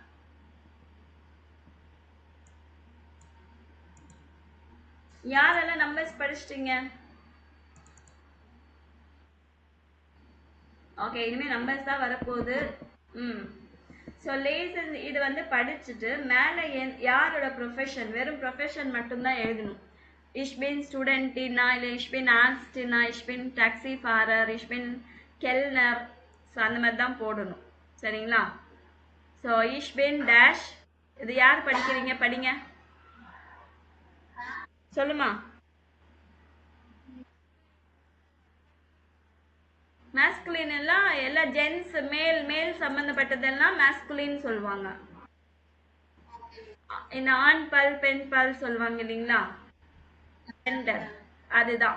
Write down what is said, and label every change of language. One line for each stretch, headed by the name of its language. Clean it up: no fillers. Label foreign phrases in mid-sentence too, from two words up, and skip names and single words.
Tamil: யாரெல்லாம் நம்பர்ஸ் படிச்சிட்டீங்க? ஓகே, இனிமே நம்பர்ஸ் தான் வரப்போகுது. ஸோ லேசன் இது வந்து படிச்சுட்டு மேலே யாரோட ப்ரொஃபஷன், வெறும் ப்ரொஃபஷன் மட்டும்தான் எழுதணும்.
German: Ich bin Studentina, இல்லை ich bin Arztina, ich bin Taxifahrer, ich bin Kellner.
Tamil: ஸோ அந்த மாதிரி தான் போடணும். சரிங்களா? ஸோ
German: ich bin dash.
Tamil: இது யார் படிக்கிறீங்க? படிங்க, சொல்லுமா. மேஸ்குலின் எல்லாம் எல்லா ஜென்ஸ் மேல் சம்பந்தப்பட்டதெல்லாம் மேஸ்குலின் சொல்லுவாங்க. இந்த ஆண் பல் பெண் பல் சொல்லுவாங்க இல்லைங்களா, ஜெண்டர், அதுதான்.